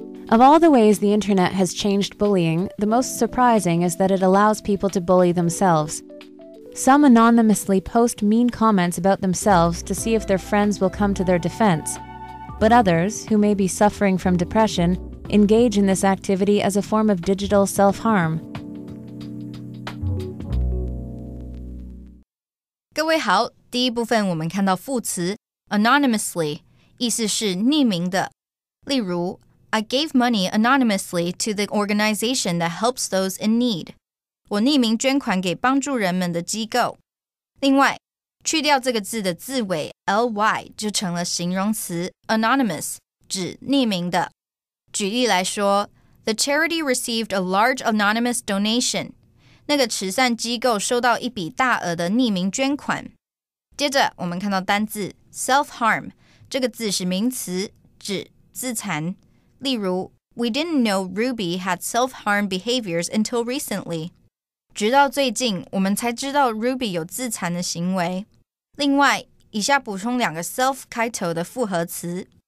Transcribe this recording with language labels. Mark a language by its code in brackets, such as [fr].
[en] Of all the ways the internet has changed bullying, the most surprising is that it allows people to bully themselves. Some anonymously post mean comments about themselves to see if their friends will come to their defense. But others, who may be suffering from depression, engage in this activity as a form of digital self-harm. [zh] 各位好，第一部分我们看到副词 anonymously， 意思是匿名的。例如 [en] I gave money anonymously to the organization that helps those in need. [zh] 我匿名捐款给帮助人们的机构。另外，去掉这个字的字尾 ly 就成了形容词 anonymous， 指匿名的。举例来说 [en] The charity received a large anonymous donation. [zh] 那个慈善机构收到一笔大额的匿名捐款。接着我们看到单字 self-harm， 这个字是名词，指自残。例如 [en] We didn't know Ruby had self-harm behaviors until recently. [zh] 直到最近我们才知道 Ruby 有自残的行为。另外，以下补充2个 self 开头的复合词。